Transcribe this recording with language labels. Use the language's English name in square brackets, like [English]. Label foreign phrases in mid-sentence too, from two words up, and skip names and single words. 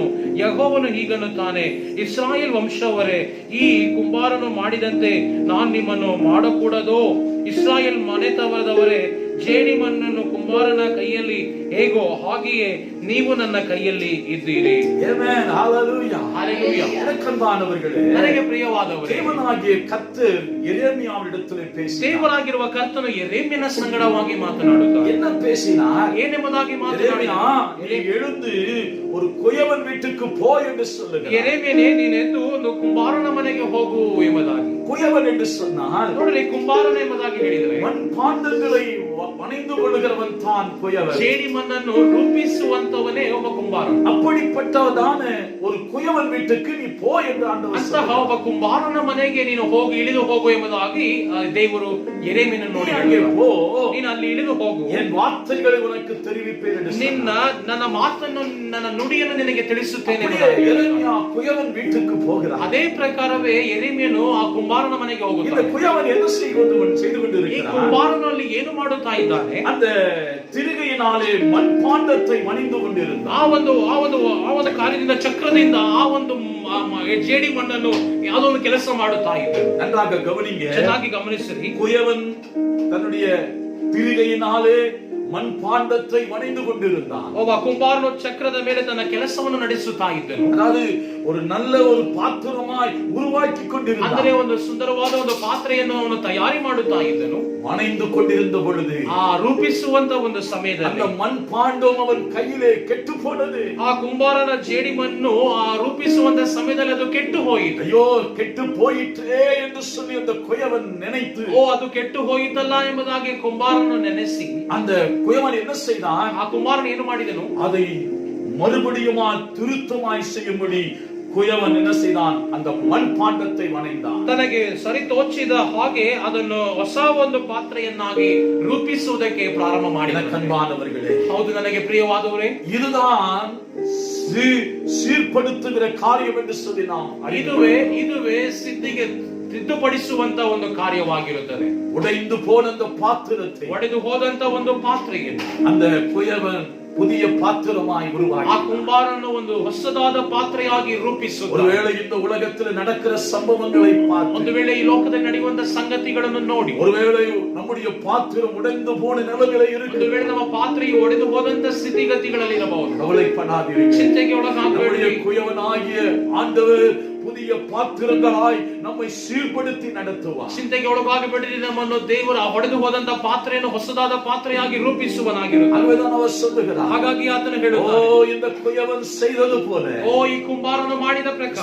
[Kannada] ಯೆಹೋವನು ಹೀಗನ್ನುತ್ತಾನೆ, ಇಸ್ರಾಯೇಲ್ ವಂಶವರೇ, ಈ ಕುಂಬಾರನು ಮಾಡಿದಂತೆ ನಾನು ನಿಮ್ಮನ್ನು ಮಾಡಕೂಡದೋ? ಇಸ್ರಾಯೇಲ್ ಮನೆತವರದವರೇ, ಜೇಡಿಮಣ್ಣನ್ನು ಕುಂಬಾರನ ಕೈಯಲ್ಲಿ ಹೇಗೋ ಹಾಗೆಯೇ ನೀವು ನನ್ನ ಕೈಯಲ್ಲಿ ಇದ್ದೀರಿ. [English] Amen. Hallelujah. Hallelujah. [Tamil] எனக்கன்பானவர்களே, [Kannada] ನನಗೆ ಪ್ರಿಯವಾದವರೇ, [Tamil] தேவனாகிய கர்த்தர் எரேமியாவிடத்திலே பேசினார். [Kannada] ದೇವರಾಗಿರುವ ಕರ್ತನು ಯೆರೆಮೀಯನ ಸಂಗಡವಾಗಿ ಮಾತನಾಡುತ್ತಾನೆ. [Tamil] என்ன பேசினார்? [Kannada] ಏನೆಂಬುದಾಗಿ [Tamil] எரேமியா, [Kannada] ಮಾತನಾಡಿದ? [Tamil] நீ எழுந்து ஒரு குயவன் வீட்டுக்கு போ என்று சொல்லுகிறார். [Kannada] ಯೆರೆಮೀಯನೇ, ನೀನೆದ್ದು ಒಂದು ಕುಂಬಾರನ ಮನೆಗೆ ಹೋಗು ಎಂಬುದಾಗಿ. [Tamil] குயவன் என்று சொன்னால் [Kannada] ನೋಡ್ರಿ, ಕುಂಬಾರನ ಎಂಬುದಾಗಿ ಹೇಳಿದರೆ [Tamil] மண் பாண்டங்களை வணைந்து கொள்ளுகிறவன் தான் குயவன். [Kannada] ಜೇಡಿ ಮಣ್ಣನ್ನು ರೂಪಿಸುವಂತವನೇ ಒಬ್ಬ ಕುಂಬಾರ. [Tamil] அப்படிப்பட்டதான ஒரு குயவன் வீட்டுக்கு நீ போ என்று ஆண்டவர் [Kannada] ಅಂತಹ [Tamil] சொல்றார். [Kannada] ಒಬ್ಬ ಕುಂಬಾರನ ಮನೆಗೆ ನೀನು ಹೋಗಿ ಇಳಿದು ಹೋಗು ಎಂಬುದಾಗಿ ದೇವರು ಯೆರೆಮೀಯನನ್ನು ನೋಡಿ [Tamil] அங்கே போ, [Kannada] ನೀನು ಅಲ್ಲಿ ಇಳಿದು ಹೋಗು, [Tamil] என் வார்த்தைகளை உனக்கு தெரிவிப்பேன் என்று சொன்னார். [Kannada] ನನ್ನ ಮಾತನ್ನು, ನನ್ನ ನುಡಿಯನ್ನು ನಿನಗೆ ತಿಳಿಸುತ್ತೇನೆ. [Tamil] அப்படியே எரேமியா குயவன் வீட்டுக்கு போகிறார். [Kannada] ಅದೇ ಪ್ರಕಾರವೇ ಯೆರೆಮೀಯನು ಆ ಕುಂಬಾರನ ಮನೆಗೆ [Tamil] இந்த [Kannada] ಹೋಗುತ್ತಾನೆ. [Tamil] குயவன் என்ன செய்து [Kannada] ಈ [Tamil] கொண்டிருக்கிறார்? [Kannada] ಕುಂಬಾರನಲ್ಲಿ ಏನು ಮಾಡುತ್ತಾ ಇದ್ದಾನೆ? [Tamil] அந்த ತಿರುಗೆயினாலே மண்பாண்டத்தை மணிந்து கொண்டிருந்தார். [Kannada] ಆ ಒಂದು ಕಾರ್ಯದಿಂದ, ಚಕ್ರದಿಂದ ಆ ಒಂದು ಜೇಡಿ ಮಣ್ಣನ್ನು ಯಾವುದೋ ಒಂದು ಕೆಲಸ ಮಾಡುತ್ತಾ ಇದ್ದಾನೆ. [Tamil] நன்றாக கவனிங்க. [Kannada] ಚೆನ್ನಾಗಿ ಗಮನಿಸಿರಿ. [Tamil] குயவன் தன்னுடைய ತಿರುಗೆயினாலே மண்பாண்டத்தை மணிந்து கொண்டிருந்தான். [Kannada] ಒಬ್ಬ ಕುಂಬಾರನು ಚಕ್ರದ ಮೇಲೆ ತನ್ನ ಕೆಲಸವನ್ನು ನಡೆಸುತ್ತಾ ಇದ್ದನು. [Tamil] அதாவது ஒரு நல்ல ஒரு பாத்திரமாய் உருவாக்கி கொண்டிருந்தான். [Kannada] ಅಂದರೆ ಒಂದು ಸುಂದರವಾದ ಒಂದು ಪಾತ್ರೆಯನ್ನು ಅವನು ತಯಾರಿ ಮಾಡುತ್ತಾ ಇದ್ದನು. [Tamil] மணைந்து கொண்டிருந்த பொழுது [Kannada] ಆ ರೂಪಿಸುವಂತ ಒಂದು [Tamil] அந்த [Kannada] ಸಮಯದಲ್ಲಿ [Tamil] மண்பாண்டம் அவன் கையிலே கெட்டு போனது. [Kannada] ಆ ಕುಂಬಾರನ ಜೇಡಿ ಮಣ್ಣು ಆ ರೂಪಿಸುವಂತ ಸಮಯದಲ್ಲಿ ಅದು ಕೆಟ್ಟು ಹೋಯಿತು. [Tamil] ஐயோ, கெட்டு போயிற்றே என்று சொல்லி அந்த குயவன் நினைத்து, [Kannada] ಅದು ಕೆಟ್ಟು ಹೋಯಿತಲ್ಲ ಎಂಬುದಾಗಿ ಕುಂಬಾರನು ನೆನೆಸಿ, [Tamil] அந்த குயவன் என்ன செய்தான்? [Kannada] ಆ ಕುಂಬಾರನು ಏನು ಮಾಡಿದನು? [Tamil] அதை மறுபடியுமா திருத்தமாய் செய்யும்படி குயவன் என்ன செய்தான்? அந்த மண்பாண்டத்தை வணைந்தான். [Kannada] ತನಗೆ ಸರಿತೋಚಿದ ಹಾಗೆ ಅದನ್ನು ಹೊಸ ಒಂದು ಪಾತ್ರೆಯನ್ನಾಗಿ ರೂಪಿಸುವುದಕ್ಕೆ ಪ್ರಾರಂಭ ಮಾಡಿದ. [Tamil] கண்பானவர்களே, [Kannada] ಹೌದು, ನನಗೆ ಪ್ರಿಯವಾದವರೇ, [Tamil] இதுதான் சீர்படுத்துகிற காரியம் என்று சொல்லி நாம் [Kannada] ಇದುವೇ ಸಿದ್ಧಿಗೆ ತಿದ್ದುಪಡಿಸುವಂತ ಒಂದು ಕಾರ್ಯವಾಗಿರುತ್ತದೆ. [Tamil] உடைந்து போன அந்த பாத்திரத்தை [Kannada] ಒಡೆದು ಹೋದಂತ ಒಂದು ಪಾತ್ರೆಯನ್ನು [Tamil] அந்த குயவன் புதிய பாத்திரமாய் உருவாக்கி, [Kannada] ಆ ಕುಂಬಾರನು ಒಂದು ಹೊಸದಾದ ಪಾತ್ರೆಯಾಗಿ ರೂಪಿಸುತ್ತಾನೆ. [Tamil] ஒருவேளை இந்த உலகத்தில் நடக்கிற சம்பவங்களை பார்த்து, [Kannada] ಒಂದು ವೇಳೆ ಈ ಲೋಕದಲ್ಲಿ ನಡೆಯುವಂತ ಸಂಗತಿಗಳನ್ನು ನೋಡಿ, [Tamil] ஒருவேளை நம்முடைய பாத்திரம் உடைந்து போன நிலைமையில [Kannada] ಒಂದು [Tamil] இருக்கு, [Kannada] ವೇಳೆ ನಮ್ಮ ಪಾತ್ರೆಯು ಒಡೆದು ಹೋದಂತ ಸ್ಥಿತಿಗತಿಗಳಲ್ಲಿ ಇರಬಹುದು. [Tamil] கவலைப்படாதீர்கள். [Kannada] ಚಿಂತೆಗೆ ಒಳಗಾಗಬೇಡಿ. [Tamil] நம்முடைய குயவனாகிய ஆண்டவர் புதிய பாத்திரங்களாய் நம்மை சீர்படுத்தி நடத்துவார். [Kannada] ಚಿಂತೆಗೆ ಒಳಗಾಗಬೇಡಿ. ನಮ್ಮನ್ನು ದೇವರು ಹೊಡೆದು ಹೋದಂತ ಪಾತ್ರೆಯನ್ನು ಹೊಸದಾದ ಪಾತ್ರೆಯಾಗಿ ರೂಪಿಸುವನಾಗಿರುತ್ತಾನೆ. [Tamil] அதுதான் அவர் சொல்லுகிறார். [Kannada] ಹಾಗಾಗಿ ಆತನು [Tamil] ஓ, [Kannada] ಹೇಳುತ್ತಾನೆ, [Tamil] இந்த குயவன் செய்தது போல [Kannada] ಓ, ಈ ಕುಂಬಾರನು ಮಾಡಿದ ಪ್ರಕಾರ